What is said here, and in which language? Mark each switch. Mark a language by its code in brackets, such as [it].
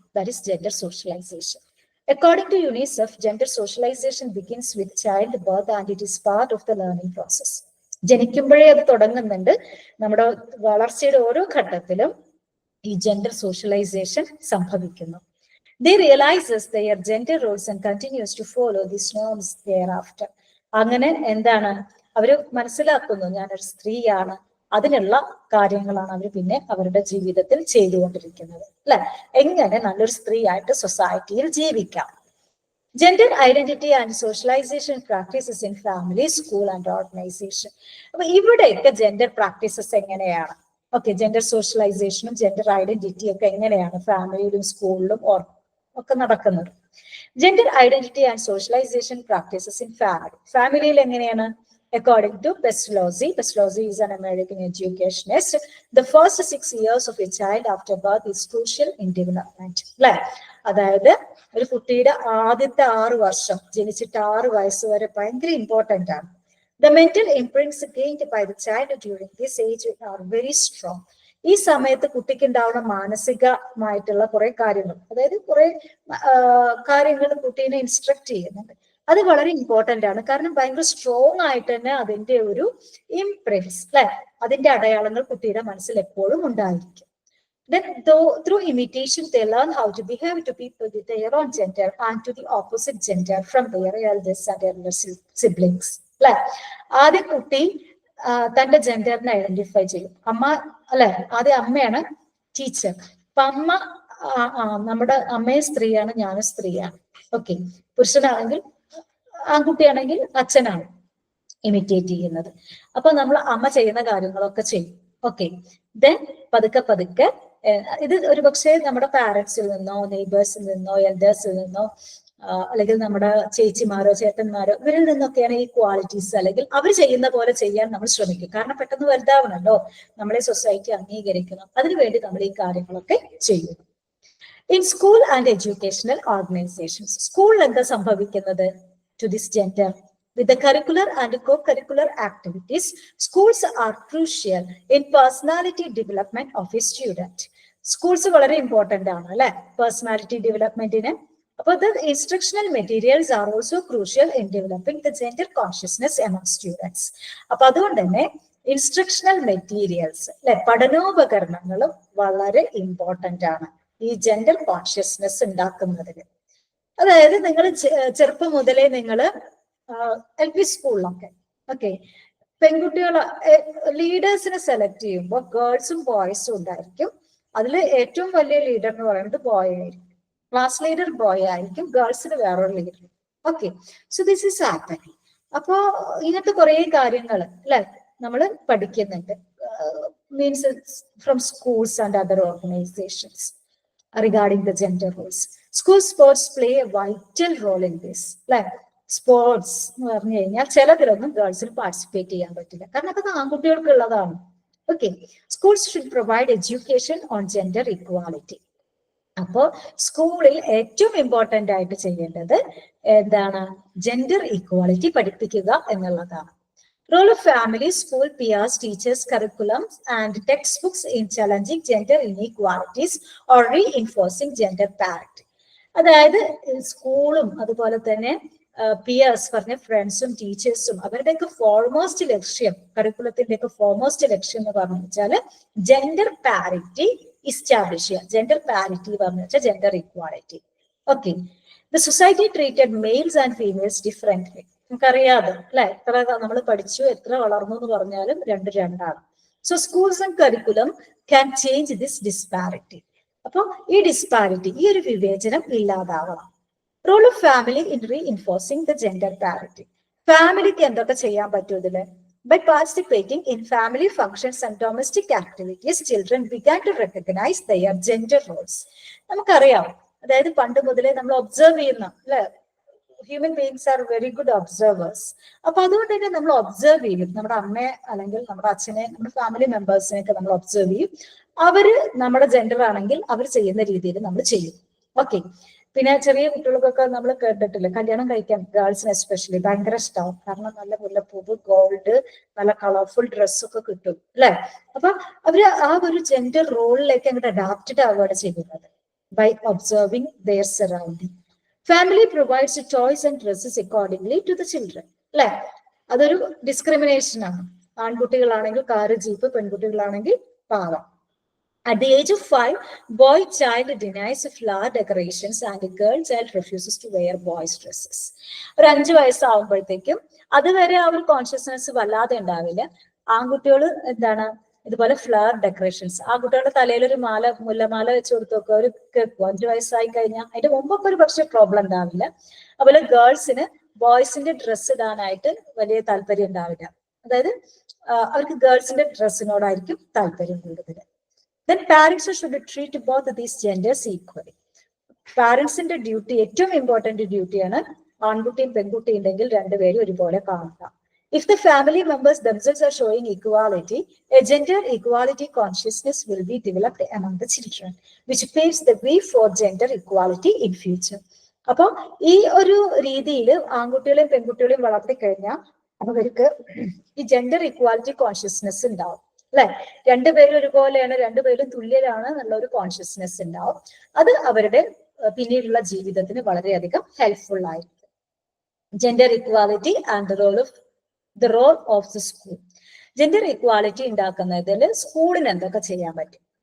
[en] That is gender socialisation. According to UNICEF, gender socialisation begins with child birth and it is part of the learning process. [ml] ജനിക്കുമ്പോഴേ അത് തുടങ്ങുന്നുണ്ട്. നമ്മുടെ വളർച്ചയുടെ ഓരോ ഘട്ടത്തിലും ഈ ജെൻഡർ സോഷ്യലൈസേഷൻ സംഭവിക്കുന്നു. [en] They realizes their gender roles and continues to follow these norms thereafter. [ml] അങ്ങനെ എന്താണ് അവര് മനസ്സിലാക്കുന്നു, ഞാനൊരു സ്ത്രീയാണ്, അതിനുള്ള കാര്യങ്ങളാണ് അവർ പിന്നെ അവരുടെ ജീവിതത്തിൽ ചെയ്തുകൊണ്ടിരിക്കുന്നത് അല്ലെ? എങ്ങനെ നല്ലൊരു സ്ത്രീ ആയിട്ട് സൊസൈറ്റിയിൽ ജീവിക്കാം. [en] Gender identity and socialisation practices in family, school and organisation. [ml] അപ്പൊ ഇവിടെയൊക്കെ ജെൻഡർ പ്രാക്ടീസസ് എങ്ങനെയാണ്? ഓക്കെ, ജെൻഡർ സോഷ്യലൈസേഷനും ജെൻഡർ ഐഡന്റിറ്റിയും ഒക്കെ എങ്ങനെയാണ് ഫാമിലിയിലും സ്കൂളിലും ഒക്കെ നടക്കുന്നത്? [en] Gender identity and socialisation practices in family. [ml] ഫാമിലിയിൽ എങ്ങനെയാണ്? [en] According to Pestalozzi, Pestalozzi is an American educationist, the first 6 years of a child after birth is crucial in development. [ml] അല്ലെ, അതായത് ഒരു കുട്ടിയുടെ ആദ്യത്തെ 6 വർഷം, ജനിച്ചിട്ട് 6 വയസ്സ് വരെ ഭയങ്കര ഇമ്പോർട്ടന്റ് ആണ്. [en] The mental imprints gained by the child during this age are very strong. [ml] ഈ സമയത്ത് കുട്ടിക്ക് ഉണ്ടാവുന്ന മാനസികമായിട്ടുള്ള കുറെ കാര്യങ്ങൾ, അതായത് കുറെ കാര്യങ്ങൾ കുട്ടീനെ ഇൻസ്ട്രക്ട് ചെയ്യുന്നുണ്ട്. അത് വളരെ ഇമ്പോർട്ടന്റ് ആണ്. കാരണം ഭയങ്കര സ്ട്രോങ് ആയിട്ട് തന്നെ അതിന്റെ ഒരു ഇംപ്രിൻസ്, അല്ലെ, അതിന്റെ അടയാളങ്ങൾ കുട്ടിയുടെ മനസ്സിൽ എപ്പോഴും ഉണ്ടായിരിക്കും. [en] Then, through imitation, they learn how to behave to people with their own gender and to the opposite gender from their elders and elder siblings. [ml] അല്ലെ, ആദ്യം കുട്ടി തന്റെ ജെൻഡറിനെ ഐഡന്റിഫൈ ചെയ്യും. അമ്മ, അല്ലെ, ആദ്യം അമ്മയാണ് ടീച്ചർ. അപ്പൊ അമ്മ, നമ്മുടെ അമ്മയും സ്ത്രീയാണ്, ഞാനും സ്ത്രീയാണ്. ഓക്കെ, പുരുഷനാണെങ്കിൽ, ആൺകുട്ടിയാണെങ്കിൽ അച്ഛനാണ് ഇമിറ്റേറ്റ് ചെയ്യുന്നത്. അപ്പൊ നമ്മൾ അമ്മ ചെയ്യുന്ന കാര്യങ്ങളൊക്കെ ചെയ്യും. ഓക്കെ, ദെൻ പതുക്കെ പതുക്കെ ഇത് ഒരു പക്ഷേ നമ്മുടെ പാരന്റ്സിൽ നിന്നോ നെയ്ബേഴ്സിൽ നിന്നോ എൽഡേഴ്സിൽ നിന്നോ അല്ലെങ്കിൽ നമ്മുടെ ചേച്ചിമാരോ ചേട്ടന്മാരോ ഇവരിൽ നിന്നൊക്കെയാണ് ഈ ക്വാളിറ്റീസ്, അല്ലെങ്കിൽ അവർ ചെയ്യുന്ന പോലെ ചെയ്യാൻ നമ്മൾ ശ്രമിക്കും. കാരണം പെട്ടെന്ന് വലുതാവണല്ലോ, നമ്മളെ സൊസൈറ്റി അംഗീകരിക്കണം, അതിനുവേണ്ടി നമ്മൾ ഈ കാര്യങ്ങളൊക്കെ ചെയ്യും. [en] in school and educational organisations, [ml] സ്കൂളിൽ എന്താ സംഭവിക്കുന്നത്? [en] To this gender, with the curricular and co-curricular activities, schools are crucial in personality development of a student. [ml] Schools വളരെ ഇമ്പോർട്ടന്റ് ആണ്, അല്ലെ, പേഴ്സണാലിറ്റി ഡെവലപ്മെന്റിന്. [en] അപ്പോൾ the instructional materials are also crucial in developing the gender consciousness among students. [ml] അപ്പൊ അതുകൊണ്ട് തന്നെ instructional materials, അല്ലെ, പഠനോപകരണങ്ങളും വളരെ important ആണ് ഈ ജെൻഡർ കോൺഷ്യസ്നെസ് ഉണ്ടാക്കുന്നതിന്. അതായത് നിങ്ങൾ ചെറുപ്പം മുതലേ നിങ്ങൾ LP സ്കൂളിലൊക്കെ, ഓക്കെ, പെൺകുട്ടികളെ ലീഡേഴ്സിനെ സെലക്ട് ചെയ്യുമ്പോൾ ഗേൾസും ബോയ്സും ഉണ്ടായിരിക്കും. അതിൽ ഏറ്റവും വലിയ ലീഡർ എന്ന് പറയുന്നത് ബോയ് ആയിരിക്കും. ക്ലാസ് ലീഡർ ബോയ് ആയിരിക്കും, ഗേൾസിന് വേറൊരു leader. [en] Okay, so this is happening. [ml] അപ്പോ ഇങ്ങനത്തെ കുറെ കാര്യങ്ങൾ, അല്ലെ, നമ്മൾ പഠിക്കുന്നുണ്ട്, [en] Means from schools and other organisations regarding the gender roles. School sports play a vital role in this. [ml] Like sports എന്ന് പറഞ്ഞു കഴിഞ്ഞാൽ ചിലതിലൊന്നും ഗേൾസിന് പാർട്ടിസിപ്പേറ്റ് ചെയ്യാൻ പറ്റില്ല, കാരണം അതൊക്കെ ആൺകുട്ടികൾക്ക് ഉള്ളതാണ്. [en] Okay, schools should provide education on gender equality. [ml] അപ്പോൾ സ്കൂളിൽ ഏറ്റവും ഇമ്പോർട്ടന്റ് ആയിട്ട് ചെയ്യേണ്ടത് എന്താണ്? ജെൻഡർ ഇക്വാലിറ്റി പഠിപ്പിക്കുക എന്നുള്ളതാണ്. [en] Role of family, school, peers, teachers, curriculums, and textbooks in challenging gender inequalities or reinforcing gender parity. [ml] അതായത് സ്കൂളും അതുപോലെ തന്നെ പിയേഴ്സ് പറഞ്ഞ ഫ്രണ്ട്സും ടീച്ചേഴ്സും അവരുടെയൊക്കെ ഫോർമോസ്റ്റ് ലക്ഷ്യം, കരിക്കുലത്തിന്റെയൊക്കെ ഫോർമോസ്റ്റ് ലക്ഷ്യം എന്ന് പറഞ്ഞു വെച്ചാൽ ജെൻഡർ പാരിറ്റി ഇസ്റ്റാബ്ലിഷ് ചെയ്യുക. ജെൻഡർ പാരിറ്റി പറഞ്ഞു വെച്ചാൽ gender equality. [en] Okay, the society treated males and females differently. [ml] നമുക്കറിയാതെ, അല്ലെ, എത്ര നമ്മൾ പഠിച്ചു എത്ര വളർന്നു എന്ന് പറഞ്ഞാലും രണ്ടാണ്. [en] So schools and curriculum can change this disparity. [ml] അപ്പൊ ഈ ഡിസ്പാരിറ്റി, ഈ ഒരു വിവേചനം ഇല്ലാതാവണം. [en] Role of family in reinforcing the gender parity. [ml] ഫാമിലിക്ക് എന്തൊക്കെ ചെയ്യാൻ പറ്റും ഇതില്? [en] By participating in family functions and domestic activities, children began to recognize their gender roles. [ml] നമുക്കറിയാം, അതായത് പണ്ട് മുതലേ നമ്മൾ ഒബ്സർവ് ചെയ്യുന്ന, അല്ലെ, [en] Human beings are very good observers. [ml] അപ്പൊ അതുകൊണ്ട് തന്നെ നമ്മൾ ഒബ്സർവ് ചെയ്യും, നമ്മുടെ അമ്മയെ അല്ലെങ്കിൽ നമ്മുടെ അച്ഛനെ, നമ്മുടെ ഫാമിലി മെമ്പേഴ്സിനെയൊക്കെ നമ്മൾ ഒബ്സർവ് ചെയ്യും. അവര് നമ്മുടെ ജെൻഡർ ആണെങ്കിൽ അവർ ചെയ്യുന്ന രീതിയിൽ നമ്മൾ ചെയ്യും. ഓക്കെ, പിന്നെ ചെറിയ കുട്ടികൾക്കൊക്കെ നമ്മൾ കേട്ടിട്ടില്ല, കല്യാണം കഴിക്കാൻ ഗേൾസിന് എസ്പെഷ്യലി ഭയങ്കര ഇഷ്ടമാവും, കാരണം നല്ല മുല്ലപ്പൂവ്, ഗോൾഡ്, നല്ല കളർഫുൾ ഡ്രസ്സൊക്കെ കിട്ടും, അല്ലെ. അപ്പൊ അവര് ആ ഒരു ജെൻഡർ റോളിലേക്ക് അങ്ങോട്ട് അഡാപ്റ്റഡ് ആവുകയാണ് ചെയ്യുന്നത് [en] By observing their surrounding. Family provides toys and dresses accordingly to the children, അല്ലെ. [ml] അതൊരു ഡിസ്ക്രിമിനേഷൻ ആണ്. ആൺകുട്ടികളാണെങ്കിൽ കാറ്, ജീപ്പ്, പെൺകുട്ടികളാണെങ്കിൽ പാവ. [en] At the age of 5, boy child denies flower decorations and a girl child refuses to wear boys dresses. [ml] ഒരു 5 വയസ്സാവുമ്പോഴത്തേക്കും അതുവരെ ആ ഒരു consciousness വല്ലാതെ ഉണ്ടാവില്ല. ആൺകുട്ടികൾ എന്താണ് ഇതുപോലെ ഫ്ലവർ ഡെക്കറേഷൻസ്. ആ കുട്ടികളുടെ തലയിൽ ഒരു മുല്ലമാല വെച്ച് കൊടുത്തൊക്കെ ഒരു കേൾക്കും. 5 വയസ്സായി കഴിഞ്ഞാൽ അതിന്റെ മുമ്പൊക്കെ ഒരു പക്ഷേ പ്രോബ്ലം ഉണ്ടാവില്ല. അതുപോലെ ഗേൾസിന് ബോയ്സിന്റെ ഡ്രസ്സ് ഇടാനായിട്ട് വലിയ താല്പര്യം ഉണ്ടാവില്ല. അതായത് അവർക്ക് ഗേൾസിന്റെ ഡ്രസ്സിനോടായിരിക്കും താല്പര്യം കൂടുതൽ. [en] Then parents should treat both these genders equally. [ml] പാരന്റ്സിന്റെ duty, ഏറ്റവും ഇമ്പോർട്ടന്റ് ഡ്യൂട്ടിയാണ് ആൺകുട്ടിയും പെൺകുട്ടിയും ഉണ്ടെങ്കിൽ രണ്ടുപേരും ഒരുപോലെ കാണുക. [en] If the family members themselves are showing equality, a gender equality consciousness will be developed among the children, which paves the way for gender equality in future. [ml] അപ്പൊ ഈ ഒരു രീതിയിൽ ആൺകുട്ടികളെയും പെൺകുട്ടികളെയും വളർത്തിക്കഴിഞ്ഞാൽ അവർക്ക് ഈ ജെൻഡർ ഇക്വാലിറ്റി കോൺഷ്യസ്നെസ് ഉണ്ടാവും, അല്ലെ? രണ്ടുപേരും ഒരുപോലെയാണ്, രണ്ടുപേരും തുല്യരാണ് എന്നുള്ള ഒരു കോൺഷ്യസ്നെസ് ഉണ്ടാവും. അത് അവരുടെ പിന്നീടുള്ള ജീവിതത്തിന് വളരെയധികം ഹെൽപ്ഫുൾ ആയിരിക്കും. [en] Gender equality and the role of the school. [ml] Gender equality ഉണ്ടാക്കുന്നതിൽ സ്കൂളിന് എന്തൊക്കെ ചെയ്യാൻ പറ്റും?